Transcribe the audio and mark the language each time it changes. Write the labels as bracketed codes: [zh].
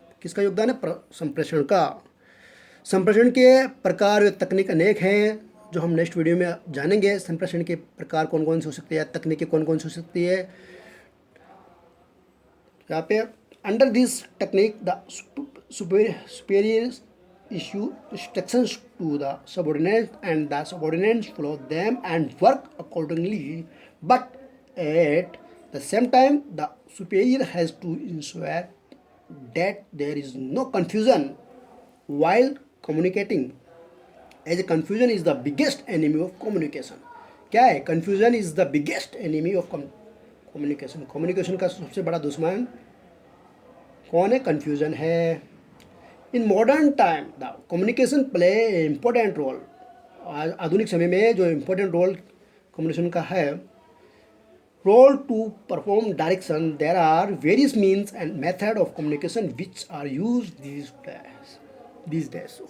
[hi] किसका योगदान है, संप्रेषण का। संप्रेषण के प्रकार व तकनीक अनेक हैं जो हम नेक्स्ट वीडियो में जानेंगे। संप्रेषण के प्रकार कौन कौन से हो सकते हैं, तकनीकें कौन कौन सी हो सकती है। यहाँ पे [en] Under this technique the superior issue instructions to the subordinates and the subordinates follow them and work accordingly, but at the same time the superior has to ensure that there is no confusion while communicating, as confusion is the biggest enemy of communication. [hi] क्या है? [en] confusion is the biggest enemy of communication. [hi] communication का सबसे बड़ा दुश्मन कौन है? confusion है. [en] In modern time the communication play important role. [hi] आधुनिक समय में जो इम्पोर्टेंट रोल कम्युनिकेशन का है, [en] Role to perform direction, there are various means and method of communication which are use these days.